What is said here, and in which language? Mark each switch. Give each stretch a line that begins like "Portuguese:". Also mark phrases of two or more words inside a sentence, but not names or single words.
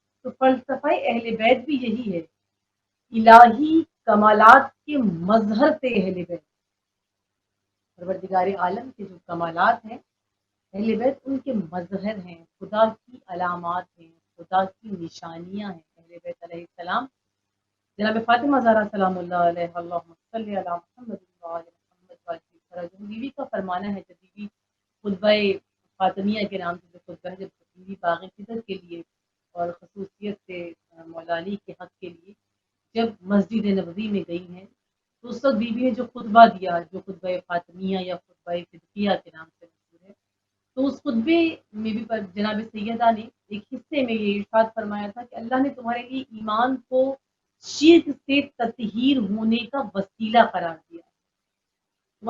Urdu: تو فلسفہ اہل بیت بھی یہی ہے، الہی کمالات کے مظہر سے اہل بیت، پروردگار عالم کے جو کمالات ہیں اہل بیت ان کے مظہر ہیں، خدا کی علامات ہیں، خدا کی نشانیاں ہیں۔ اہل بیت علیہ السلام۔ جناب فاطمہ زہرا
Arabic: سلام الله عليها، اللهم صل على محمد وآل محمد وأجمعين.
Urdu: بی بی کا فرمانا ہے، جب بی بی خطبۂ فاطمیہ کے نام سے جو خطبہ ہے، جب بی بی باغ فدک کے لیے اور خصوصیت سے مولا علی کے حق کے لیے جب مسجد نبوی میں گئی ہیں، تو اس وقت بی بی نے جو خطبہ دیا، جو خطبۂ فاطمیہ یا خطبۂ صدیقیہ کے نام سے مشہور ہے، تو اس خطبے میں بھی جناب سیدہ نے ایک حصے میں یہ ارشاد فرمایا تھا کہ اللہ نے تمہارے لیے ایمان کو شرک سے تطہیر ہونے کا وسیلہ قرار دیا ہے.